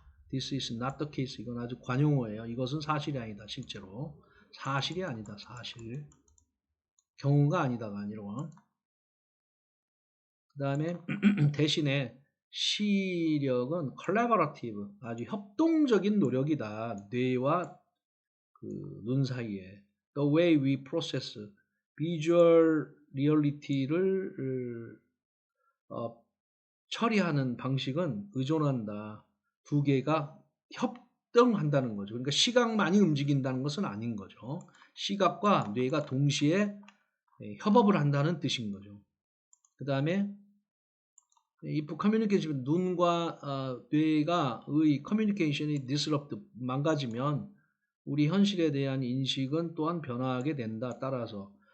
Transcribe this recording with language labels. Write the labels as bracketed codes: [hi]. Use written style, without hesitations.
[en] This is not the case. [ko] 이건 아주 관용어예요. 이것은 사실이 아니다. 실제로. 사실이 아니다. 사실. 경우가 아니다가 아니라. 그 다음에 대신에 시력은 collaborative, 아주 협동적인 노력이다. 뇌와 그 눈 사이에. [en] The way we process visual reality를 [ko] 처리하는 방식은 의존한다. 두 개가 협동한다는 거죠. 그러니까 시각만이 움직인다는 것은 아닌 거죠. 시각과 뇌가 동시에 협업을 한다는 뜻인 거죠. 그 다음에 [en] if communication, [ko] 눈과 뇌가의 커뮤니케이션이 disrupt, 망가지면 우리 현실에 대한 인식은 또한 변화하게 된다. 따라서.